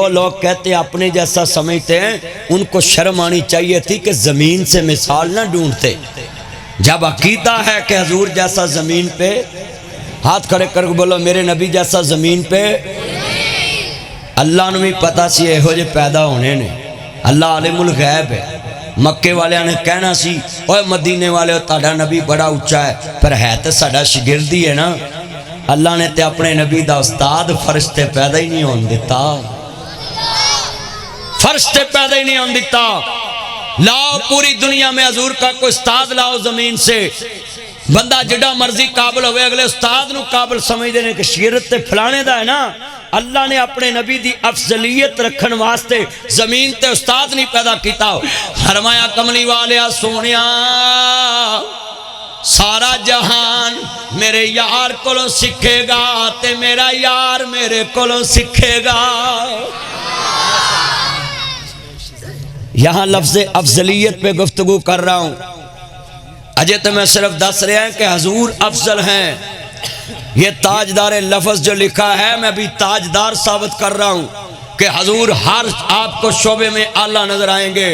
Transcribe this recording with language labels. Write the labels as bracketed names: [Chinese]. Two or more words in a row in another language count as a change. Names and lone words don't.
[Urdu] لوگ کہتے ہیں اپنے جیسا سمجھتے ہیں ان کو شرم آنی چاہیے تھی کہ زمین سے مثال نہ ڈھونڈتے جب عقیدہ ہے کہ حضور جیسا زمین پہ ہاتھ کھڑے کر [Punjabi] بولو میرے نبی جیسا زمین پہ اللہ نے بھی پتا سی اے ہو جے پیدا ہونے نے اللہ عالم الغیب ہے مکے والے نے کہنا سی اوے مدینے والے تہاڈا نبی بڑا اونچا ہے پر ہے تے ساڈا شاگرد ہی ہے نا اللہ نے تے اپنے نبی دا استاد فرشتے پیدا ہی نہیں ہون دیتا فرشتے پیدا ہی نہیں ہون دیتا [Urdu] لاؤ پوری دنیا میں حضور کا کوئی استاد لاؤ زمین سے، [Punjabi] بندہ جڑا مرضی قابل ہوئے اگلے استاد نو قابل سمجھ دینے کہ شیرت تے پھلانے دا ہے نا۔ اللہ نے اپنے نبی دی افضلیت رکھن واسطے زمین تے استاد نہیں پیدا کیتا۔ فرمایا کملی والیا سونیا سارا جہان میرے یار کولوں سکھے گا تے میرا یار میرے کولوں سکھے گا۔ [Urdu] یہاں لفظ افضلیت پہ گفتگو کر رہا ہوں، اجے تو میں صرف دس رہا ہوں کہ حضور افضل ہیں۔ یہ تاجدار لفظ جو لکھا ہے میں بھی تاجدار ثابت کر رہا ہوں کہ حضور ہر آپ کو شعبے میں اعلیٰ نظر آئیں گے۔